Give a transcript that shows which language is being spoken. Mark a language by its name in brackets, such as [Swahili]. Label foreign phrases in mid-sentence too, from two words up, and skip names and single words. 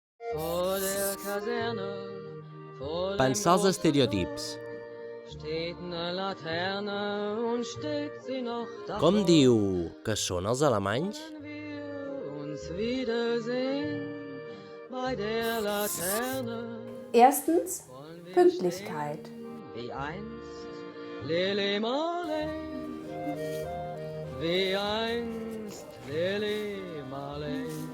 [German] Vor der Kaserne, vor dem [Catalan] Pensar els [German] großen [Catalan] estereotips. [German] Tor steht eine Laterne und steht sie noch davor. [Catalan] Com diu que són els alemanys? [German] Wollen wir uns wiedersehen bei der Laterne. Erstens Wollen wir Pünktlichkeit. stehen wie einst Lili Marley, wie einst Lili Marley.